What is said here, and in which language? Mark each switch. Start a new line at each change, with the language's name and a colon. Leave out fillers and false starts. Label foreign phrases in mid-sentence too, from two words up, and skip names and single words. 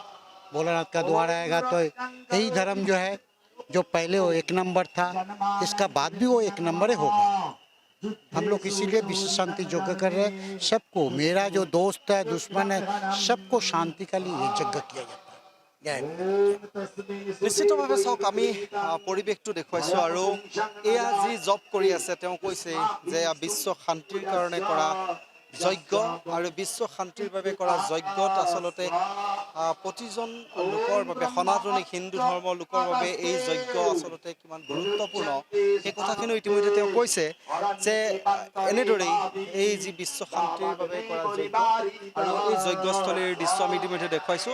Hindi: भोलेनाथ का द्वार आएगा तो यही धर्म जो है जो पहले वो 1 नंबर था, इसका बाद भी वो 1 नंबर होगा। हम लोग इसीलिए विश्व शांति यज्ञ कर रहे हैं। सबको, मेरा जो दोस्त है दुश्मन है, सबको शांति का लिए यज्ञ किया जाता है।
Assamese: নিশ্চিতভাৱে চাওক আমি পৰিৱেশটো দেখুৱাইছোঁ আৰু এয়া যি জব কৰি আছে তেওঁ কৈছে যে বিশ্ব শান্তিৰ কাৰণে কৰা যজ্ঞ আৰু বিশ্ব শান্তিৰ বাবে কৰা যজ্ঞত আচলতে প্ৰতিজন লোকৰ বাবে, সনাতনী হিন্দু ধৰ্মৰ লোকৰ বাবে এই যজ্ঞ আচলতে কিমান গুৰুত্বপূৰ্ণ সেই কথাখিনি ইতিমধ্যে তেওঁ কৈছে যে এনেদৰেই এই যি বিশ্ব শান্তিৰ বাবে কৰা যজ্ঞ আৰু এই যজ্ঞস্থলীৰ দৃশ্য আমি ইতিমধ্যে দেখুৱাইছোঁ।